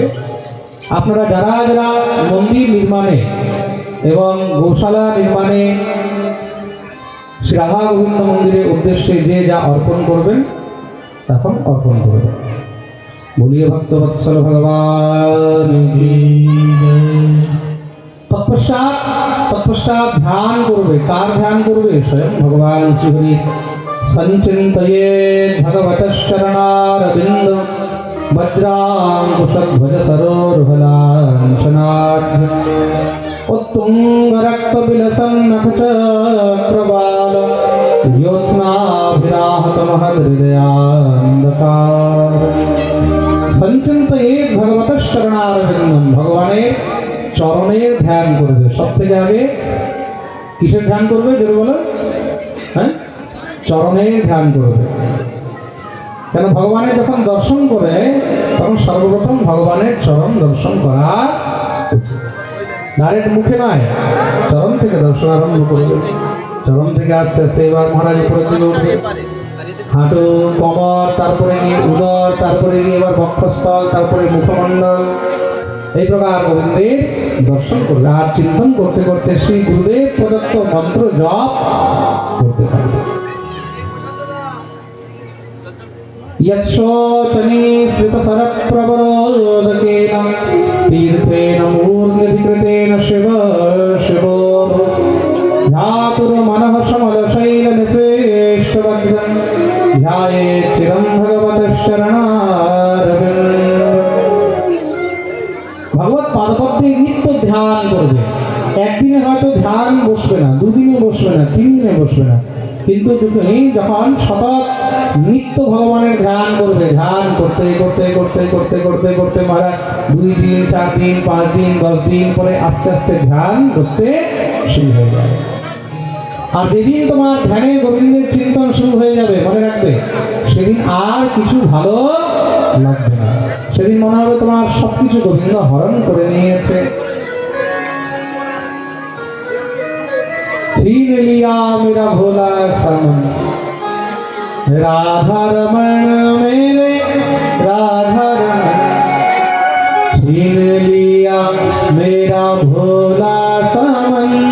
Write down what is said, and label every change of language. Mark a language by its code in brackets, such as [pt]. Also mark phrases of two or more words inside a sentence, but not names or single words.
[bn] আপনারা যারা যারা মন্দির নির্মাণে এবং গৌশালা নির্মাণে শ্রী রাধা গোবিন্দ মন্দিরের উদ্দেশ্যে যে যা অর্পণ করবেন, তখন অর্পণ করবেন। বলিয়ে ভক্তবৎসল ভগবান। তৎপশ্চাৎ ধ্যান করবে। কার ধ্যান করবে? স্বয়ং ভগবান শ্রীহরি। [sa] संचिन्तये भगवतश्चरणारविन्द वज्राङ्कुशध्वज सरोरुहलाञ्छनाढ्य उत्तुंग रक्त विलसन नखचक्रवाल ज्योत्स्नाभिराहत महदृदयान्धकार संचिन्तयेत् भगवतश्चरणारविन्दम [bn] भगवाনের চরণের ধ্যান করবে সব থেকে আগে কিসের ধ্যান করবে জোরে বলো হ্যাঁ চরণের ধ্যান করবে কেন ভগবানের যখন দর্শন করে তখন সর্বপ্রথম ভগবানের চরণ দর্শন করা উচিত ডাইরেক্ট মুখে নয় চরণ থেকে দর্শন আরম্ভ করবে চরণ থেকে আস্তে আস্তে এবার মহারাজ উপরের দিকে উঠবে হাঁটু কোমর তারপরে গিয়ে উদর তারপরে গিয়ে এবার বক্ষস্থল তারপরে মুখমণ্ডল এই প্রকার গোবিন্দের দর্শন করবে আর চিন্তন করতে করতে শ্রী গুরুদেব প্রদত্ত মন্ত্র জপ করতে থাকবে [sa] यच्छोचनी श्रितसरप्रवरोदकेन तीर्थेन मूर्ध्यधिकृतेन शिव शिवो ध्यातुर्मनः समलशैलनिश्रेष्ठवज्रं ध्यायेत् चिरं भगवतः शरणारविन्दं भगवत पादपद्मे नित्य ध्यान [bn] করবে একদিনে হয়তো ধ্যান বসবে না দুদিনে বসবে না তিন দিনে বসবে না কিন্তু তুমি যখন সতত নিত্য ভগবানের ধ্যান করবে ধ্যান করতে করতে করতে করতে করতে করতে মহারাজ 2 দিন 4 দিন 5 দিন 10 দিন পরে আস্তে আস্তে ধ্যান বসতে শুরু হয়ে যাবে আর যেদিন তোমার ধ্যানে গোবিন্দের চিন্তন শুরু হয়ে যাবে মনে রাখবে সেদিন আর কিছু ভালো লাগবে না সেদিন মনে হবে তোমার সবকিছু গোবিন্দ হরণ করে নিয়েছে [hi] छीन लिया मेरा भोला सामन राधा रमण मेरे राधा रमण छीन लिया मेरा भोला सामन